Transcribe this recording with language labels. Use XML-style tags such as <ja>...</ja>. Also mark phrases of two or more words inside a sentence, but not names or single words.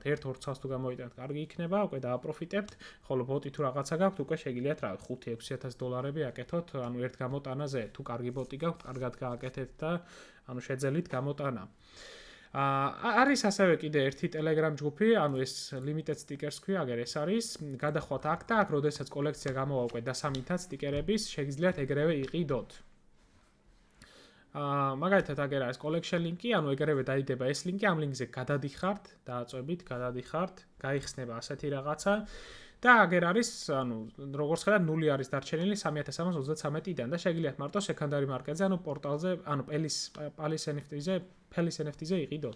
<ka>1-2 წელს თუ გამოიტანთ, კარგი იქნება, უკვე დააპროფიტებთ, ხოლო ბოტი თუ რაღაცა გაქვთ, უკვე შეგიძლიათ რა, $5-6,000 აკეთოთ, ანუ ერთ გამოტანაზე, თუ კარგი ბოტი გაქვთ, კარგად გააკეთეთ და ანუ შეძელით გამოტანა. არის ასევე კიდე ერთი Telegram ჯგუფი, ანუ ეს</ka> <en>limited stickers</en> <ka>ქვია, აგერ ეს არის, გადახვალთ აქ და აქ, როდესაც კოლექცია გამოვა უკვე დასამინთად სტიკერების, შეგიძლიათ ეგრევე იყიდოთ. მაგალითად აგერ არის</ka> <en>collection link-</en> <ka>ი, ანუ ეგრევე დაიდება ეს link-ი, ამ link-ზე გადადიხართ, დააწვევით, გადადიხართ, გაიხსნება ასეთი რაღაცა და აგერ არის, ანუ როგორც ხედავთ, 0 არის დარჩენილი 3333-დან და შეგიძლიათ მარტო</ka> <en>secondary market-</en> <ka>ზე, ანუ პორტალზე, ანუ Palis NFT-ზე იყიდოთ.</ka>